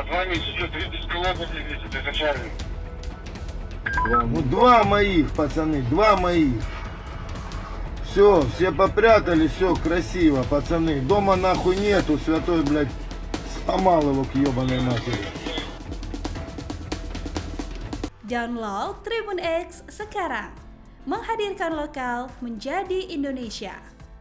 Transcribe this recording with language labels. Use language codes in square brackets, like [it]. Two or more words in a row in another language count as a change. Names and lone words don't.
[ru] Название сейчас 30 километров весит, это Чарли. Ну, 2 моих, пацаны, 2 моих. Все, все попрятали, все красиво, пацаны. Дома нахуй нету, святой, блядь, сломал его к ебаной матери. [id] Download Tribun X sekarang. Menghadirkan lokal menjadi Indonesia.